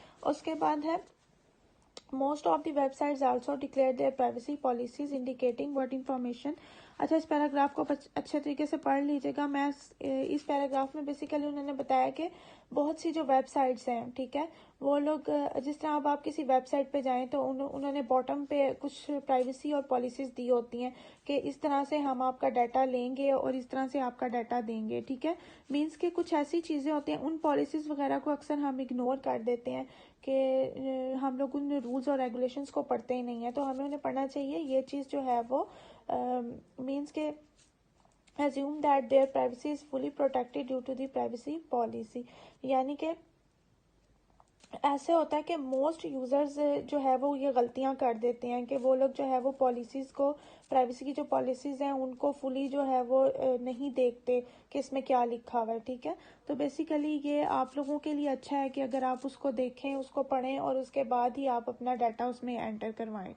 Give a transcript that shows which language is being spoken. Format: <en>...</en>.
<ur>اس کے بعد ہے</ur> <en>most of the websites also declare their privacy policies indicating what information.</en> <ur>اچھا، اس پیراگراف کو اچھے طریقے سے پڑھ لیجیے گا. میں اس پیراگراف میں بیسیکلی انہوں نے بتایا کہ بہت سی جو ویب سائٹس ہیں، ٹھیک ہے، وہ لوگ جس طرح اب آپ کسی ویب سائٹ پہ جائیں تو انہوں نے باٹم پہ کچھ پرائیویسی اور پالیسیز دی ہوتی ہیں کہ اس طرح سے ہم آپ کا ڈیٹا لیں گے اور اس طرح سے آپ کا ڈیٹا دیں گے. ٹھیک ہے، مینس کہ کچھ ایسی چیزیں ہوتی ہیں، ان پالیسیز وغیرہ کو اکثر ہم اگنور کر دیتے ہیں کہ ہم لوگ ان رولز اور ریگولیشنز کو پڑھتے ہی نہیں ہیں. تو ہمیں انہیں پڑھنا چاہیے. یہ چیز جو ہے وہ</ur> <en>means کہ assume that their privacy is fully protected due to the privacy policy.</en> <ur>یعنی کہ ایسے ہوتا ہے کہ موسٹ یوزرز جو ہے وہ یہ غلطیاں کر دیتے ہیں کہ وہ لوگ جو ہے وہ پالیسیز کو، پرائیویسی کی جو پالیسیز ہیں ان کو فلی جو ہے وہ نہیں دیکھتے کہ اس میں کیا لکھا ہوا ہے. ٹھیک ہے، تو بیسیکلی یہ آپ لوگوں کے لیے اچھا ہے کہ اگر آپ اس کو دیکھیں، اس کو پڑھیں اور اس کے بعد ہی آپ اپنا ڈیٹا اس میں انٹر کروائیں.</ur>